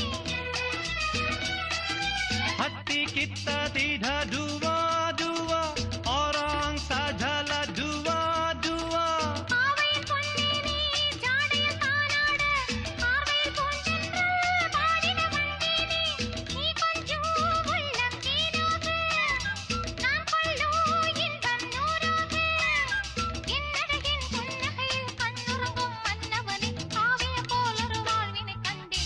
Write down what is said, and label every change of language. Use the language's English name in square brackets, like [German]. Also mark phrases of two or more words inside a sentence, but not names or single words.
[Malay] Hati kita tidak dua-dua, orang sajalah dua-dua. [Tamil] ஆவையின் பொன்னே நீ ஜாடையில் தானாட, ஆர்வையில் பூந்தென்று பாடிட வந்தேனே. நீ கொஞ்சம் உள்ளம் தேனாக, நான் கொள்ளும் இன்பம் நூறாக. என்னழகின் புன்னகையில் கண்ணுறங்கும் மன்னவனே, காவிய போலொரு வாழ்வினை கண்டேன்.